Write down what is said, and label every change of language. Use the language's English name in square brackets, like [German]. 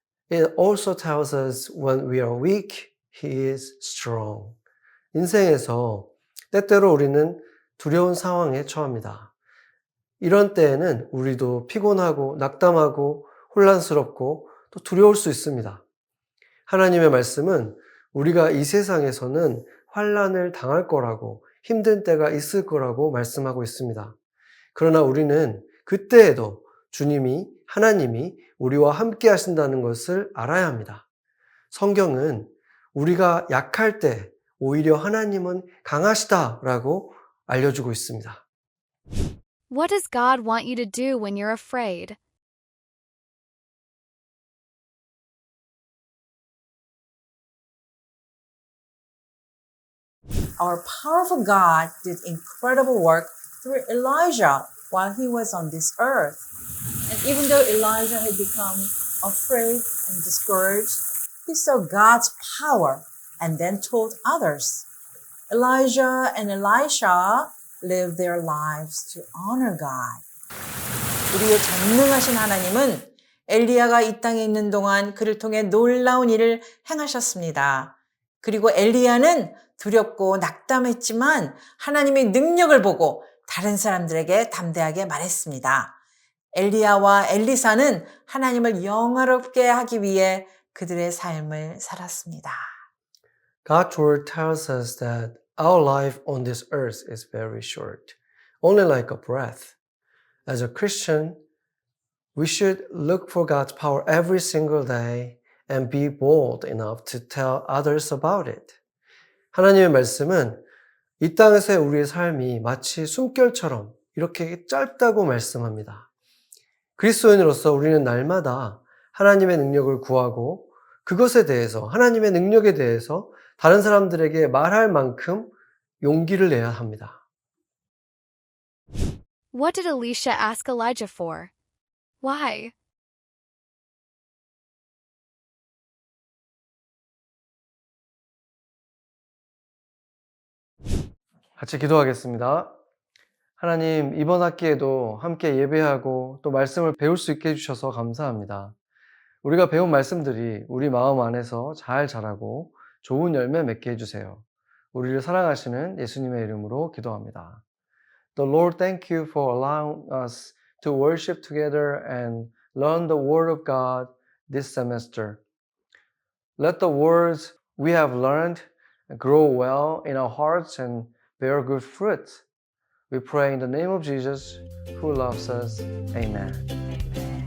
[English] It also tells us when we are weak, He is strong. [Korean] 인생에서 때때로 우리는 두려운 상황에 처합니다. 이런 때에는 우리도 피곤하고 낙담하고 혼란스럽고 또 두려울 수 있습니다. 하나님의 말씀은 우리가 이 세상에서는 환난을 당할 거라고 힘든 때가 있을 거라고 말씀하고 있습니다. 그러나 우리는 그때에도 하나님이 우리와 함께 하신다는 것을 알아야 합니다. 성경은 우리가 약할 때 오히려 하나님은 강하시다라고 알려주고 있습니다. [English] What does God want you to do when you're afraid? Our powerful God did incredible work through Elijah while he was on this earth. And even though Elijah had become afraid and discouraged, he saw God's power and then told others. Elijah and Elisha lived their lives to honor God. [Korean] 우리의 전능하신 하나님은 엘리야가 이 땅에 있는 동안 그를 통해 놀라운 일을 행하셨습니다. 그리고 엘리야는 두렵고 낙담했지만 하나님의 능력을 보고 다른 사람들에게 담대하게 말했습니다. 엘리야와 엘리사는 하나님을 영화롭게 하기 위해 그들의 삶을 살았습니다. [English] God's word tells us that our life on this earth is very short, only like a breath. As a Christian, we should look for God's power every single day and be bold enough to tell others about it. [Korean] 하나님의 말씀은 이 땅에서의 우리의 삶이 마치 숨결처럼 이렇게 짧다고 말씀합니다. 그리스도인으로서 우리는 날마다 하나님의 능력을 구하고 그것에 대해서, 하나님의 능력에 대해서 다른 사람들에게 말할 만큼 용기를 내야 합니다. [English] What did Elisha ask Elijah for? Why? [Korean] 같이 기도하겠습니다. 하나님, 이번 학기에도 함께 예배하고 또 말씀을 배울 수 있게 해주셔서 감사합니다. 우리가 배운 말씀들이 우리 마음 안에서 잘 자라고 좋은 열매 맺게 해주세요. 우리를 사랑하시는 예수님의 이름으로 기도합니다. [English] The Lord, thank you for allowing us to worship together and learn the Word of God this semester. Let the words we have learned grow well in our hearts and bear good fruit. We pray in the name of Jesus, who loves us. Amen.